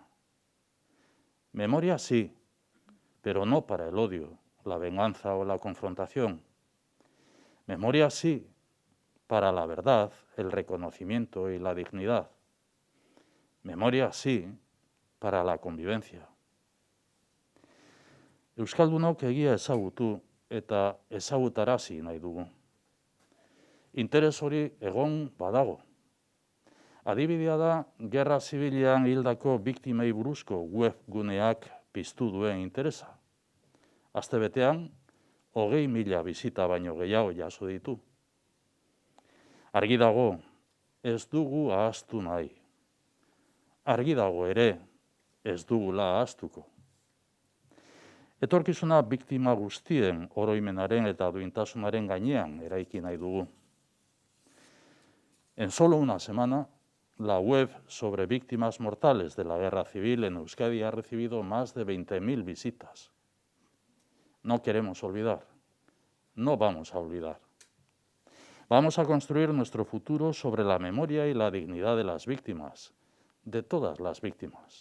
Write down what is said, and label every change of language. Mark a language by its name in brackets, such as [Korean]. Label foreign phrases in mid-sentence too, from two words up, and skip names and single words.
[Spanish] Memoria sí, pero no para el odio, la venganza o la confrontación. Memoria sí, para la verdad, el reconocimiento y la dignidad. Memoria sí, para la convivencia. [Basque] Euskaldunok egia ezagutu eta ezagutarazi nahi dugu. Interes hori egon badago. Adibidea da, gerra zibilean hildako biktimei buruzko webguneak piztu duen interesa. Astebetean, 20.000 bisita baino gehiago jaso ditu. Argi dago, ez dugu ahaztu nahi. Argi dago ere, ez dugula ahaztuko. Etorkizuna biktima guztien oroimenaren eta duintasunaren gainean eraiki nahi dugu. [Spanish] En solo una semana, la web sobre víctimas mortales de la guerra civil en Euskadi ha recibido más de 20.000 visitas. No queremos olvidar, no vamos a olvidar. Vamos a construir nuestro futuro sobre la memoria y la dignidad de las víctimas, de todas las víctimas.